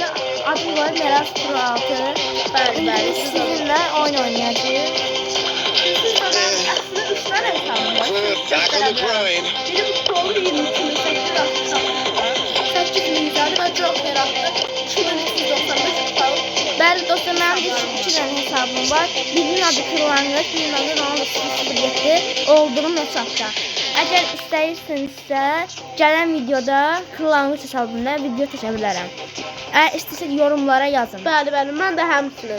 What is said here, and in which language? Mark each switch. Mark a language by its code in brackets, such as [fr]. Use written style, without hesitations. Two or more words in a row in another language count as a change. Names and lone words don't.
[az] Adım var Meras Pro 6. Bəli, sizinle oyun oynayacağıq. [tr] Aslında 3 tane hesabım var. Biri bu Pro'lu 22 8 milyarı ve Joker attı. 2395 kupalı. [az] Bəli dostlar, mənim də 2 dənə hesabım var. Birinin adı Kırlangıç, birinin adı Ronaldo 007 olduğum hesabda. Əgər istəyirsinizsə, gələn videoda Kırlangıç hesabında video çəkə bilərəm. Əgər istəsək yorumlara yazın. Bəli, mən də həmçinin.